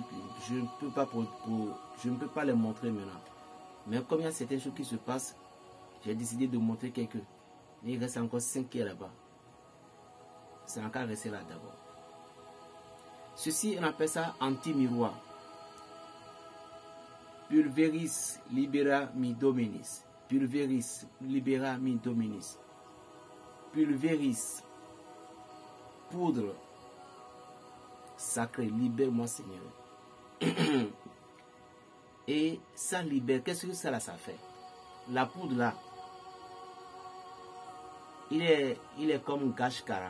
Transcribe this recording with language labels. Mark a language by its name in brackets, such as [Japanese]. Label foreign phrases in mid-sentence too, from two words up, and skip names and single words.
[French] Je ne peux pas les montrer maintenant. Mais comme il y a certaines choses qui se passent, j'ai décidé de montrer quelques. Il reste encore 5 qui est là-bas. C'est encore resté là d'abord. Ceci, on appelle ça anti-miroir. [Latin] Pulveris libera mi dominis. Pulveris libera mi dominis. Pulveris, [French] poudre sacrée, libère-moi Seigneur. Et ça libère. Qu'est-ce que ça là, ça fait? La poudre là, il est comme Gashkara.